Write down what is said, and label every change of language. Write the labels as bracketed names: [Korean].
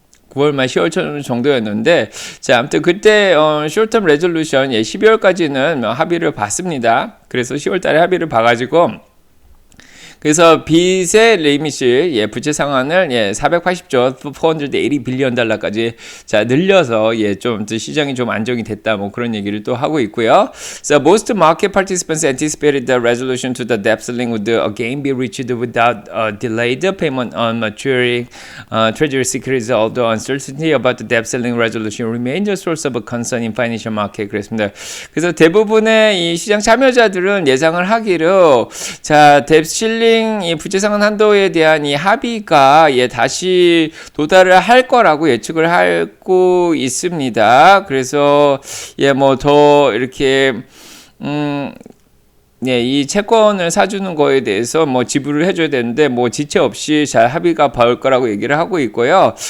[Korean] 9월 말 10월 정도였는데, 자 아무튼 그때 [English] short-term resolution [Korean] 12월까지는 합의를 봤습니다. 그래서 10월달에 합의를 봐가지고. 그래서 빚의 리밋이 부채 상환을 480조 480 빌리언 달러까지 자 늘려서 좀 시장이 좀 안정이 됐다, 뭐 그런 얘기를 또 하고 있고요. [English] So most market participants anticipated the resolution to the debt ceiling would again be reached without delayed payment on maturing treasury securities, although uncertainty about the debt ceiling resolution remains a source of concern in financial market. [Korean] 그랬습니다. 그래서 대부분의 이 시장 참여자들은 예상을 하기로 자 뎁 실링 이 부채 상환 한도에 대한 이 합의가 다시 도달을 할 거라고 예측을 하고 있습니다. 그래서 뭐 더 이렇게 이 채권을 사주는 거에 대해서 뭐 지불을 해줘야 되는데 뭐 지체 없이 잘 합의가 볼 거라고 얘기를 하고 있고요.